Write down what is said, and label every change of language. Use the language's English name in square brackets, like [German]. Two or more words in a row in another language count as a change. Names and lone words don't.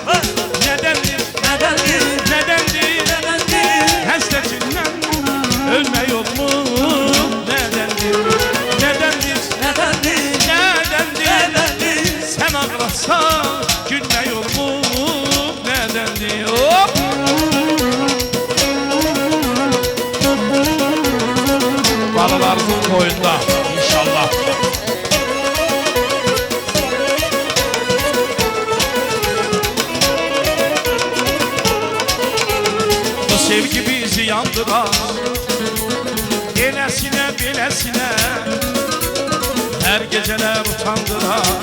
[Azerbaijani] Nədəndir? Nədəndir? Həsrətindən ölmək olmur nədəndir? Nədəndir? Nədəndir? Sən ağlasan gülmək olmur nədəndir? Hop! Balalarımın boyunda inşallah. [Turkish] Bu sevgi bizi yandırar, elesine bilesine, her geceler utandırar.